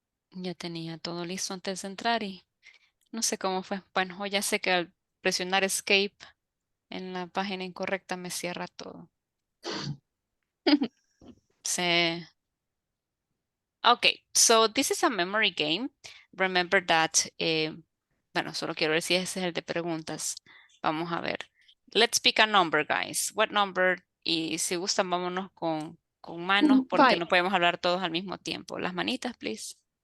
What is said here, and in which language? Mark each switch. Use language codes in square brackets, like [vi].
[es] Ya tenía todo listo antes de entrar y no sé cómo fue. Bueno, hoy ya sé que al presionar escape en la página incorrecta me cierra todo. Sí. [en] Okay, so this is a memory game. Remember that, [es] bueno, solo quiero ver si ese es el de preguntas. Vamos a ver. [en] Let's pick a number, guys. What number? [es] Y si gustan, vámonos con manos porque no podemos hablar todos al mismo tiempo. Las manitas, please.